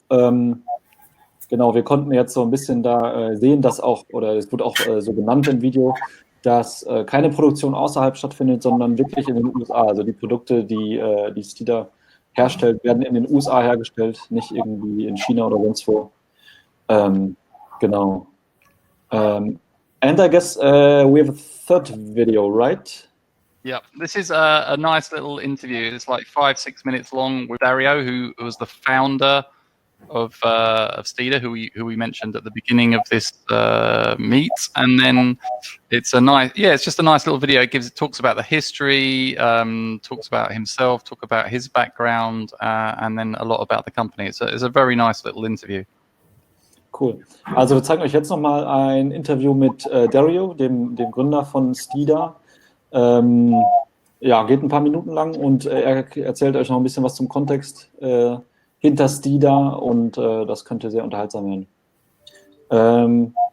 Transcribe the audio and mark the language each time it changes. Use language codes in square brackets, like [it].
[de] Genau, wir konnten jetzt so ein bisschen da sehen, dass auch, oder es wird auch so genannt im Video, dass keine Produktion außerhalb stattfindet, sondern wirklich in den USA. Also die Produkte, die Steeda herstellt, werden in den USA hergestellt, nicht irgendwie in China oder sonst wo. Genau. [en] And I guess we have a third video, right? Yeah, this is a nice little interview. It's like 5-6 minutes long with Dario, who was the founder of Steeda, who we mentioned at the beginning of this meet. And then it's just a nice little video. It talks about the history, talks about himself, talk about his background, and then a lot about the company. It's a very nice little interview. Cool. [de] Also wir zeigen euch jetzt nochmal ein Interview mit Dario, dem Gründer von Steeda. Ja, geht ein paar Minuten lang und er erzählt euch noch ein bisschen was zum Kontext hinter Steeda und das könnte sehr unterhaltsam werden.